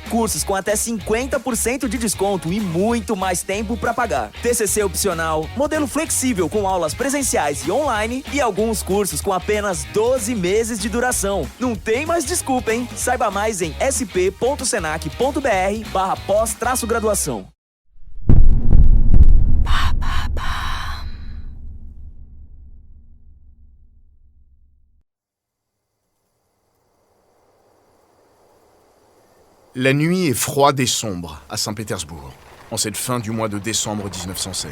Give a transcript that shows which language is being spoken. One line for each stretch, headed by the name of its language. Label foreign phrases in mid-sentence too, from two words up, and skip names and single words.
Portuguese: Cursos com até 50% de desconto e muito mais tempo para pagar. TCC opcional, modelo flexível com aulas presenciais e online e alguns cursos com apenas 12 meses de duração. Não tem mais desculpa, hein? Saiba mais em sp.senac.br/pós-graduação.
French: La nuit est froide et sombre à Saint-Pétersbourg, en cette fin du mois de décembre 1916.